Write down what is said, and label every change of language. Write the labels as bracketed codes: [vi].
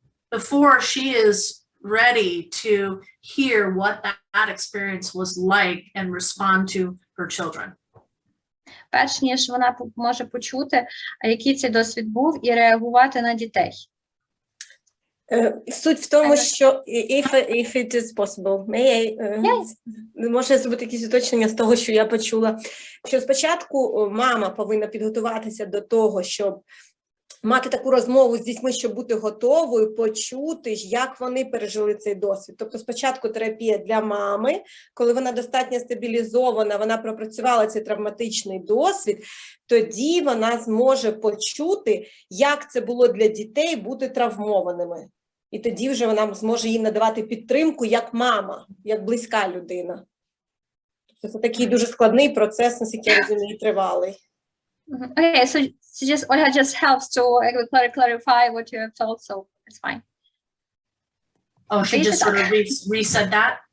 [en] Before she is ready to hear what that experience was like and respond to her children. [uk] Перш ніж вона може почути, який цей досвід був, і реагувати на дітей. Суть в тому, що [en] if it is possible, [uk] може зробити якісь уточнення з того, що я почула, що спочатку мама повинна підготуватися до того, щоб мати таку розмову з дітьми, щоб бути готовою почути, як вони пережили цей досвід. Тобто спочатку терапія для мами, коли вона достатньо стабілізована, вона пропрацювала цей травматичний досвід, тоді вона зможе почути, як це було для дітей бути травмованими. І тоді вже вона зможе їм надавати підтримку як мама, як близька людина. Це такий дуже складний процес, наскільки я розумію, тривалий. [en] Okay, so Olga just helps to clarify what you have told, so it's fine. Oh, she just sort of resaid that?